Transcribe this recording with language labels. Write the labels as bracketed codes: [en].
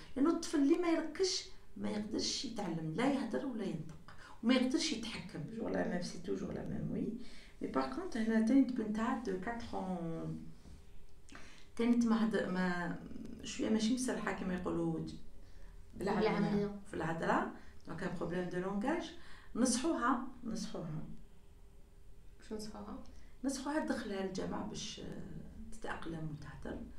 [ar] لانه الطفل اللي ما يركزش ما يقدرش يتعلم لا يهضر ولا ينطق وما يقدرش يتحكم. [fr] toujours la même, c'est toujours la même, oui. mais par contre [ar] هنا تاني بنتها [fr] de 4 ans [ar] كانت ما شويه ماشي مسرحه كما يقولوا بالعاميه في الهضره. دونك ان بروبليم دو لونغاج. نصحوها تدخلها للجامعه باش تتاقلم وتهضر.